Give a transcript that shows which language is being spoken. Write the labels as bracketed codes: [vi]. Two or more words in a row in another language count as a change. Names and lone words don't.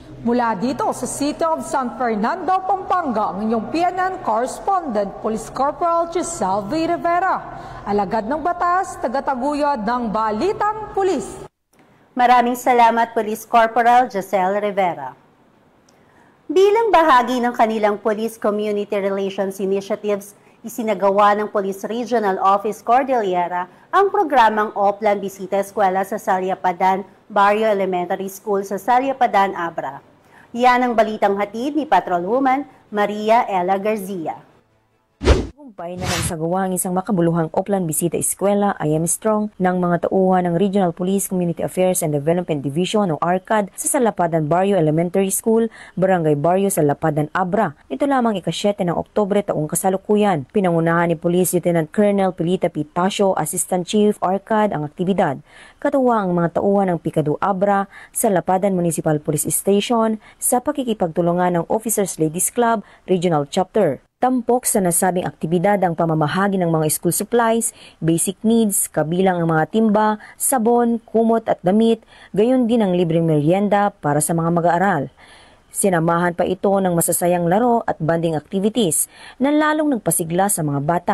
[tl] Mula dito sa City of San Fernando, Pampanga, ang inyong PNN correspondent, Police Corporal Giselle V. Rivera. Alagad ng batas, tagataguyod ng Balitang Pulis. Maraming salamat, Police Corporal Giselle Rivera. Bilang bahagi ng kanilang Police Community Relations Initiatives, isinagawa ng Police Regional Office Cordillera ang programang Oplan Bisita Eskwela sa Sariapadan Barrio Elementary School sa Sariapadan, Abra. Yan ang balitang hatid ni Patrolwoman Maria Ella Garcia. Tagumpay na nagsagawa ang isang makabuluhang Oplan Bisita Eskwela I Am Strong ng mga tauhan ng Regional Police Community Affairs and Development Division o ARCAD sa Salapadan Barrio Elementary School, Barangay Barrio Salapadan, Abra. Ito lamang ika-7 ng Oktubre taong kasalukuyan. Pinangunahan ni Police Lieutenant Colonel Pilita Pitasio, Assistant Chief ARCAD ang aktibidad. Katuwa ang mga tauhan ng Pikado Abra sa Lapadan Municipal Police Station sa pakikipagtulungan ng Officers Ladies Club Regional Chapter. Tampok sa nasabing aktibidad ang pamamahagi ng mga [en] school supplies, basic needs, [tl] kabilang ang mga timba, sabon, kumot at damit, gayon din ang libreng merienda para sa mga mag-aaral. Sinamahan pa ito ng masasayang laro at [en] bonding activities [tl] na lalong nagpasigla sa mga bata.